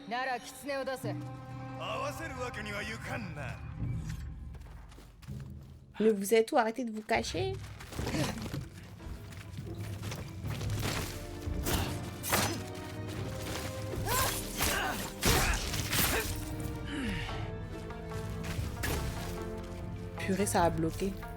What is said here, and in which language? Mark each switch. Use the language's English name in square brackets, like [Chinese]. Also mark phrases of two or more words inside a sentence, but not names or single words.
[Japanese] なら狐を出せ。合わせるわけにはいかんな。 [French] Mais vous êtes où? Arrêtez de vous cacher. Purée, ça a bloqué.